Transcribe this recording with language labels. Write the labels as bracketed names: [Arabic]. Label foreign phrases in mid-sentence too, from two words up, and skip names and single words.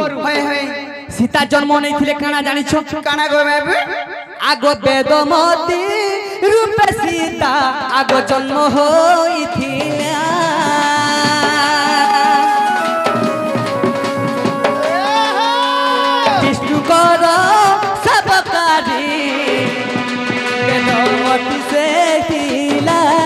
[Odia] ହାୟ ହାୟ ସୀତା ଜନ୍ମ ନହିଁ ଥିଲେ କଣ ଜାଣିଛ କଣ ଗୋ ବାବୁ ଆଗୋ ବେଦମତୀ ରୂପ ସୀତା ଆଗୋ ଜନ୍ମ ହୋଇଥିଲା ବିଷ୍ଣୁ କର ସେବାକାରୀ ବେଦମତୀ ସେ ହେଲା